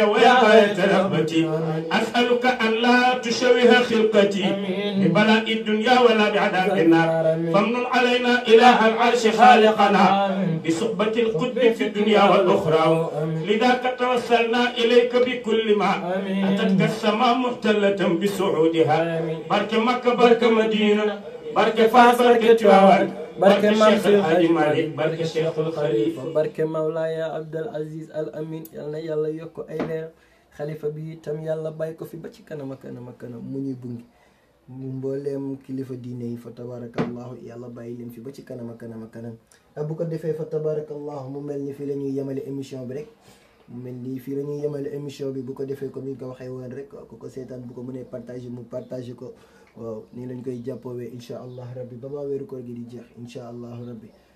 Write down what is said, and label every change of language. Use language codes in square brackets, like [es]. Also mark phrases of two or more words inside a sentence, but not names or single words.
[ar] ويا غاية رغبتي أسألك أن لا تشوه خلقتي ببلاء الدنيا ولا بعذاب النار فمن علينا إله العرش خالقنا بصحبة القطب في الدنيا والأخرى لذاك توسلنا إليك بكل ما أتتك السماء محتلة بسعودها بارك مكة بارك مدينة بارك فاس بارك تواوان بارك الشيخ الحاج مالك بارك الشيخ الخليفة [wo] barke Mawlaaya Abdul Aziz Al Amin yal na yàlla yokk ay leer xalifa bi itam yàlla bàyyi ko fi ba ci kanam a kanam a kanam mu ñuy bungi mu mbooleem kilifa diine yi fa tabarakallahu yàlla bàyyi leen fi ba ci kanam a kanam a kanam bu ko defee fa tabarakallahu mu mel ni fii la ñuy yemale émission bi rek mu mel ni fii la ñuy yemale émission bi bu ko defee comme ni nga ko waxee woon rek ku ko seetaan bu ko mënee partager mu partager ko waaw nii lañ koy jàppoowee [ar] إن شاء الله ربي [wo] ba baa weeru koor gi di jeex [ar] إن شاء الله ربي